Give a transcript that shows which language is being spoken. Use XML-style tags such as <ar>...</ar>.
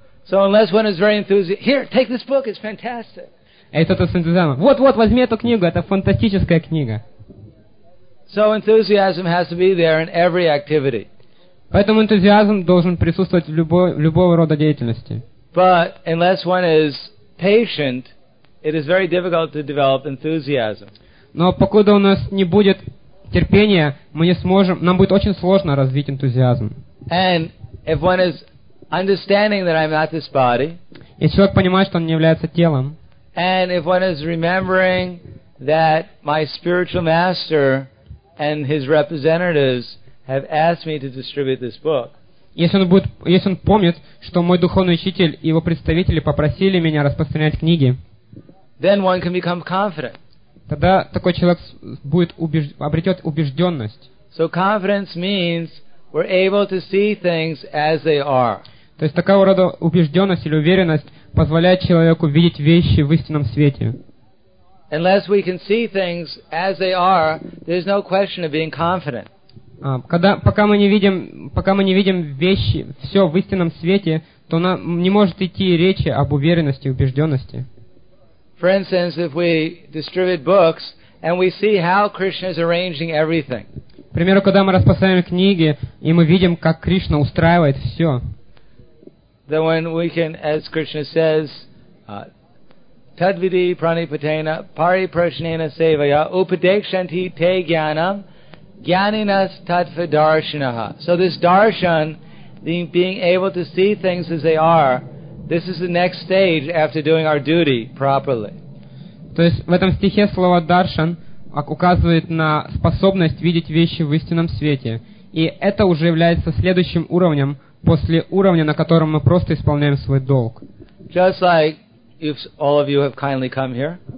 <en>So unless one is very enthusiastic, here, take this book, it's fantastic.</en> <ru>Эй, кто-то с энтузиазмом, вот, возьми эту книгу, это фантастическая книга.</ru> <en>So enthusiasm has to be there in every activity.</en> <ru>Поэтому энтузиазм должен присутствовать в любого рода деятельности.</ru> <en>But unless one is patient, it is very difficult to develop enthusiasm.</en> <ru>Но покуда у нас не будет терпения, мы не сможем, нам будет очень сложно развить энтузиазм.</ru> <en>And if one is understanding that I'm not this body,</en> <ru>если человек понимает, что он не является телом,</ru> <en>and if one is remembering that my spiritual master and his representatives have asked me to distribute this book.</en> <ru>Если он помнит, что мой духовный учитель и его представители попросили меня распространять книги,</ru> <en>then one can become confident.</en> <ru>Тогда такой человек обретет убежденность.</ru> <en>So confidence means we're able to see things as they are.</en> <ru>То есть такого рода убежденность или уверенность позволяет человеку видеть вещи в истинном свете.</ru> <en>Unless we can see things as they are, there's no question of being confident.</en> <ru>Пока мы не видим вещи все в истинном свете, то нам не может идти речи об уверенности и убежденности.</ru> <en>For instance, if we distribute books and we see how Krishna is arranging everything.</en> <ru>К примеру, когда мы распространяем книги и мы видим, как Кришна устраивает все.</ru> <en>Then when we can, as Krishna says,</en> <sa>tadvidi pranipatena pari prashnena sevaya upadekshanti te gyanam. Gyaninas tatva darshanaha.</sa> <en>So this darshan, being able to see things as they are, this is the next stage after doing our duty properly.</en> <ru>То есть в этом стихе слово даршан указывает на способность видеть вещи в истинном свете, и это уже является следующим уровнем после уровня, на котором мы просто исполняем свой долг.</ru> <en>Just like if all of you have kindly come here.</en>